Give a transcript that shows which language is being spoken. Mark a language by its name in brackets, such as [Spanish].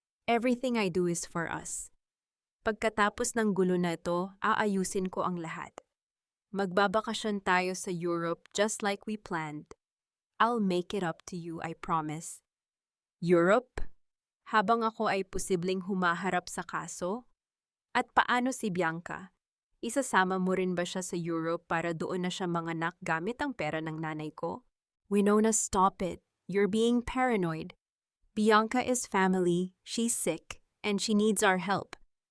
[English] Everything I do is for us. [Filipino] Pagkatapos ng gulo na ito, aayusin ko ang lahat. Magbabakasyon tayo sa Europe [English] just like we planned. I'll make it up to you, I promise. Europe? [Filipino] Habang ako ay posibleng humaharap sa kaso? At paano si Bianca? Isasama mo rin ba siya sa Europe para doon na siya manganak gamit ang pera ng nanay ko? [English] Winona, stop it. You're being paranoid. Bianca is family, she's sick, and she needs our help.